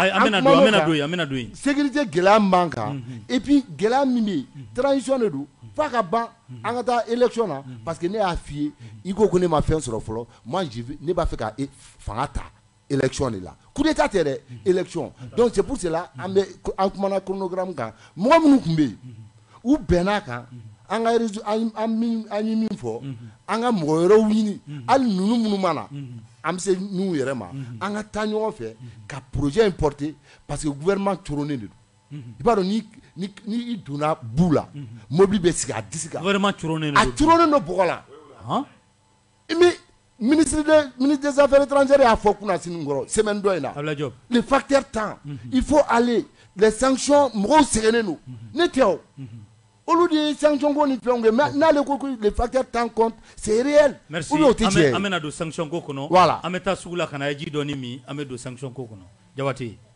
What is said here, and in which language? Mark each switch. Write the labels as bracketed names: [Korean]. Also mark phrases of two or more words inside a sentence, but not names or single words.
[Bambara] an bɛna don yen sécurité gɛlɛya min b'an kan [French] et puis [Bambara] gɛlɛya min bɛ yen transition de don f'a ka ban an ka taa élection na [French] parce que [Bambara] ne y'a f'i ye i ko ne ma fɛn sɔrɔ fɔlɔ moi ne b'a fɛ ka fanga ta élection de la coup d'état tɛ dɛ [French] élection donc c'est pour cela [Bambara] an kumana chronogramme kan mɔgɔ minnu tun bɛ yen u bɛnn'a kan an ka an ye min fɔ an ka mɔgɔ wɛrɛw ɲini hali ninnu minnu mana an bɛ se n'u yɛrɛ ma an ka taa ɲɔgɔn fɛ ka projet in porter [French] parce que gouvernement [Bambara] coronnen de don i b'a dɔn ni i donna bu la mobili bɛ sigi a disi kan gouvernement coronnen a coronnen don bɔgɔ la [French] ministre des affaires étrangères [Bambara] y'a fɔ kunna sini kɔrɔ semaine dɔ in na [French] le facteur temps il faut aller les sanctions [Bambara] mɔgɔw sɛgɛnnen don ne tɛ o olu de ye sanction ko ni fɛnw kɛ mais n'ale ko [French] le facteur temps compte c'est réel merci ou bien [Bambara] o tɛ tiɲɛ ye an bɛna don sanction ko kɔnɔ [French] voilà [Bambara] an bɛ taa sugu la ka na ji dɔɔni min an bɛ don sanction ko kɔnɔ Jabate